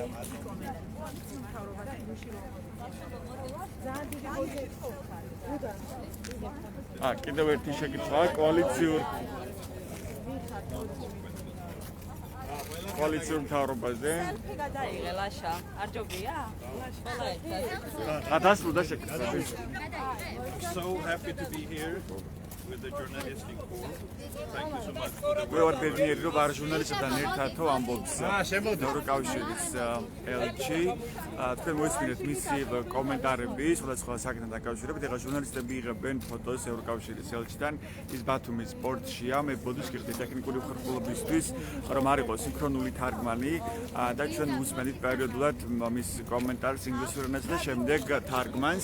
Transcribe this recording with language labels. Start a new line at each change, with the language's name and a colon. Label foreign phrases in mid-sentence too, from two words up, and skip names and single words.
Georgian: კიდევ ერთი შეკითხვა კოალიციურ მთავრობაზე. გადაიღე ლაშა. არ ჯობია? დასრულდა შეკითხვა.
English: So happy to be here with the journalistic corps. Thank you so much for the
Georgian: მე ვარ ბედნიერი, რომ ვარ ჟურნალისტებთან ერთადო ამბობს ევროკავშირის ელჩი. თქვენ მოისმინეთ მისი კომენტარები სხვადასხვა საკითხთან დაკავშირებით. ეხლა ჟურნალისტები იღებენ ფოტოს ევროკავშირის ელჩიდან. ის ბათუმის პორტშია. მე ბოდიშ გიხდი ტექნიკური უხერხულობისთვის, რომ არ იყოს სინქრონული თარგმანი და ჩვენ მუსმენით პერიოდულად მის კომენტარს ინგლისურ ენაზე და შემდეგ თარგმანს.